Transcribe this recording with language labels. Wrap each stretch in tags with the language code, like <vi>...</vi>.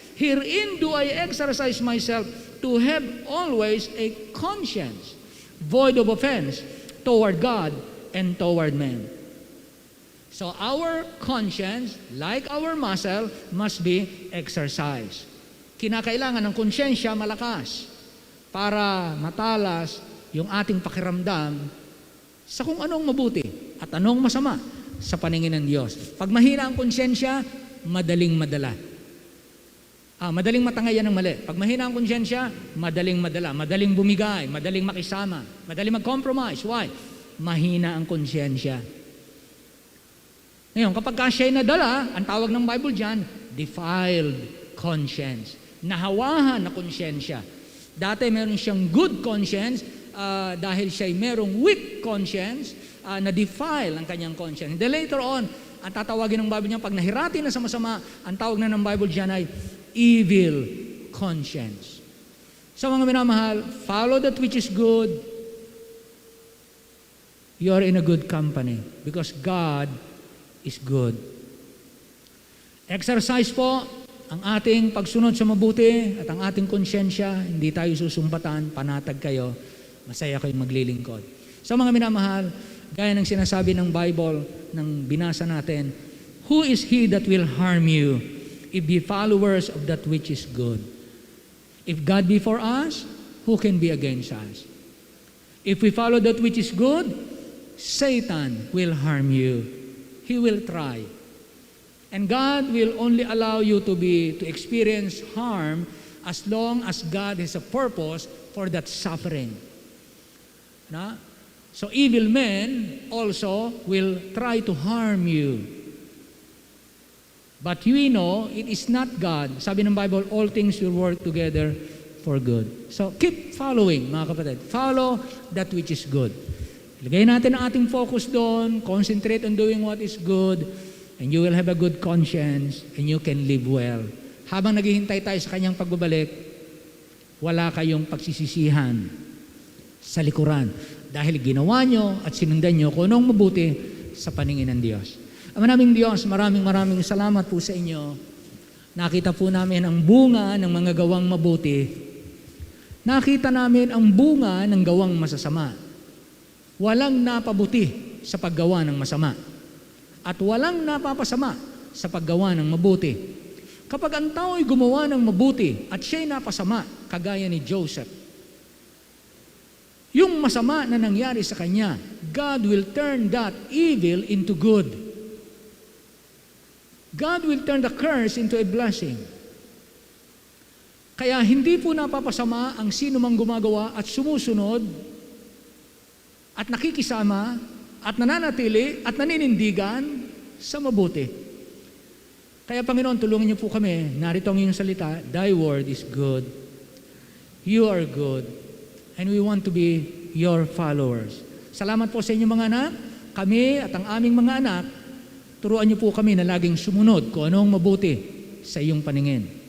<en>Herein do I exercise myself, to have always a conscience void of offense toward God and toward men. So our conscience, like our muscle, must be exercised.</en> <tl>Kinakailangan ng konsyensya malakas para matalas yung ating pakiramdam sa kung anong mabuti at anong masama sa paningin ng Diyos. Pag mahina ang konsyensya, madaling madala. Madaling matangayan ng mali. Pag mahina ang konsyensya, madaling madala, madaling bumigay, madaling makisama, madaling mag-compromise. Why? Mahina ang konsyensya. Ngayon, kapag siya'y nadala, ang tawag ng Bible dyan,</tl> <en>defiled conscience.</en> <tl>Nahawahan na konsyensya. Dati meron siyang</tl> <en>good conscience,</en> <tl>dahil siya'y merong</tl> <en>weak conscience,</en> <tl>na-defile ang kanyang conscience.</tl> <en>Then later on,</en> <tl>ang tatawagin ng Bible niya, pag nahirati na sa masama, ang tawag na ng Bible dyan ay</tl> <en>evil conscience. So</en> <tl>mga minamahal,</tl> <en>follow that which is good. You are in a good company because God is good.</en> <tl>Exercise po ang ating pagsunod sa mabuti at ang ating konsyensya. Hindi tayo susumpatan, panatag kayo, masaya kayong maglilingkod.</tl> <en>So</en> <tl>mga minamahal, gaya ng sinasabi ng Bible, ng binasa natin,</tl> <en>"Who is he that will harm you if be followers of that which is good? If God be for us, who can be against us? If we follow that which is good, Satan will harm you. He will try. And God will only allow you to experience harm as long as God has a purpose for that suffering." Na? So evil men also will try to harm you. But we know it is not God.</en> <tl>Sabi ng Bible,</tl> <en>all things will work together for good. So keep following,</en> <tl>mga kapatid.</tl> <en>Follow that which is good.</en> <tl>Ilagay natin ang ating focus doon,</tl> <en>concentrate on doing what is good, and you will have a good conscience, and you can live well.</en> <tl>Habang naghihintay tayo sa kanyang pagbabalik, wala kayong pagsisisihan sa likuran. Dahil ginawa nyo at sinundan nyo kung anong mabuti sa paningin ng Diyos. Ama naming Diyos, maraming salamat po sa inyo. Nakita po namin ang bunga ng mga gawang mabuti. Nakita namin ang bunga ng gawang masasama. Walang napabuti sa paggawa ng masama. At walang napapasama sa paggawa ng mabuti. Kapag ang tao ay gumawa ng mabuti at siya'y napasama, kagaya ni Joseph, yung masama na nangyari sa kanya,</tl> <en>God will turn that evil into good.</en> <tl>God will turn the curse into a blessing. Kaya hindi po napapasama ang sino mang gumagawa at sumusunod at nakikisama at nananatili at naninindigan sa mabuti. Kaya Panginoon, tulungan niyo po kami. Narito ang iyong salita,</tl> <en>Thy word is good. You are good. And we want to be your followers.</en> <tl>Salamat po sa inyong mga anak. Kami at ang aming mga anak, turuan niyo po kami na laging sumunod kung anong mabuti sa iyong paningin.</tl>